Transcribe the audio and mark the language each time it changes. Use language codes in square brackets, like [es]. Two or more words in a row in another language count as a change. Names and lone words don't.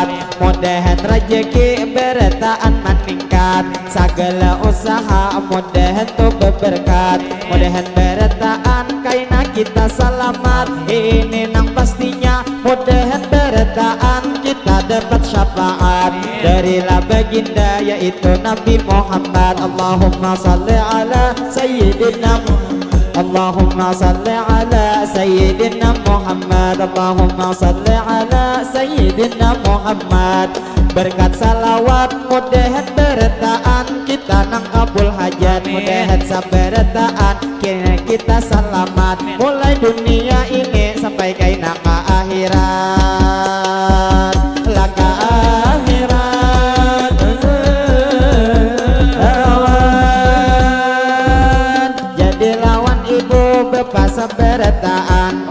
[bjn] Mudahan rezeki berataan meningkat, segala usaha mudahan tuh berberkat. Mudahan berataan kaina kita selamat, ini nang pastinya. Mudahan berataan kita dapat syafaat dari baginda yaitu Nabi Muhammad. [ar] اللهم صل على سيدنا محمد. اللهم صل على سيدنا محمد. اللهم صل على سيدنا محمد. [bjn] Berkat salawat mudahan berataan kita nang kabul hajat. Mudahan sabarataan kita selamat, mulai dunia ini sampai kaina ke akhirat. Laka akhirat lawan, jadi lawan ibu bapak sabarataan.